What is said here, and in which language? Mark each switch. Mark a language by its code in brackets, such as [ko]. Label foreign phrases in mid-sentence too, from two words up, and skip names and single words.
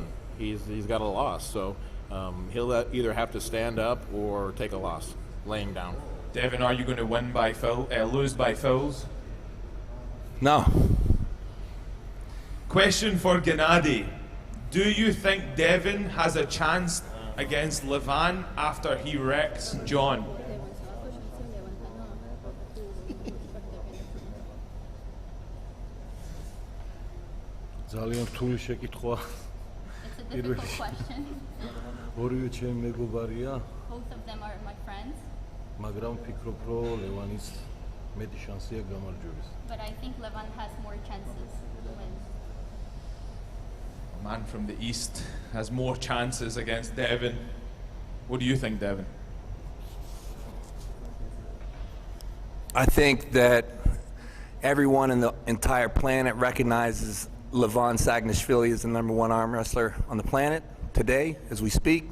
[en] He's got a loss, so he'll either have to stand up or take a loss, laying down. Devin, are you going to win by lose by fouls? No. Question for Gennady. Do you think Devin has a chance against Levan after he wrecks John? [ka] ძალიან რთული შეკითხვა. [en] It's a difficult question. [ka] ორივე ჩემი მეგობარია, [en] Both of them are my friends, [ka] მაგრამ ვფიქრობ, რომ ლევანის მეტი შანსია გამარჯვების. [en] but I think Levan has more chances to win. A man from the East has more chances against Devin. What do you think, Devin? I think that everyone in the entire planet recognizes Levan Sagnashvili is the #1 arm wrestler on the planet today, as we speak.